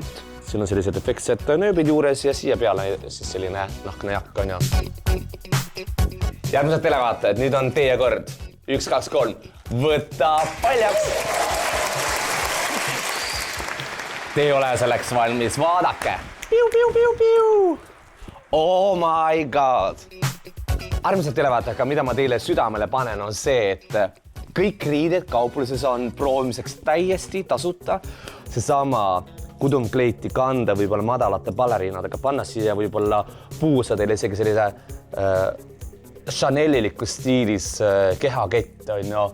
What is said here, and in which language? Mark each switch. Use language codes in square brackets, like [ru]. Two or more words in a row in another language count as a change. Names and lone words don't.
[et] Siin on sellised efektsed nööbid juures ja siia peale siis selline nahkne jakk on ja. Järgmised televaatajad, nüüd on teie kord. 1, 2, 3. Võta paljaks! Te ei ole selleks valmis, vaadake! Piu, piu, piu, piu! [en] Oh my god! [et] Armsad televaatajad, mida ma teile südamele panen, on see, et kõik riided kaupluses on proovimiseks täiesti tasuta. Seesama kudumkleiti kanda võib-olla madalate baleriinadega, panna siia võib-olla puusa teile isegi sellise Chaneliliku stiilis kehakett on ju.